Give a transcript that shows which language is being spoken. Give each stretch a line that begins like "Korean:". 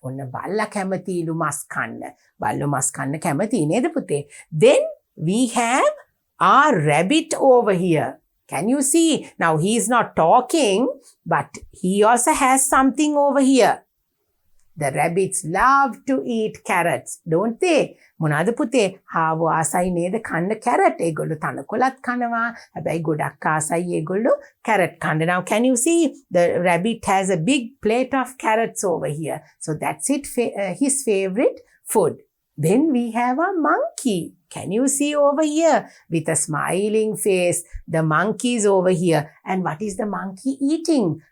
Sinhala: ඔන්න බල්ලා කැමතිලු මස් කන්න. බල්ලෝ මස් කන්න කැමති නේද පුතේ?
English: Then we have our rabbit over here. Can you see? Now he is not talking, but he also has something over here. The rabbits love to eat carrots, don't they?
Sinhala: මොනවාද පුතේ? හාවෝ ආසයි නේද කන්න carrot. ඒගොල්ලෝ තනකොළත් කනවා. හැබැයි ගොඩක් ආසයි ඒගොල්ලෝ carrot කන්න.
English: Now can you see? The rabbit has a big plate of carrots over here. So that's his favorite food. Then we have a monkey. Can you see over here with a smiling face? The monkey is over here. And what is the monkey eating?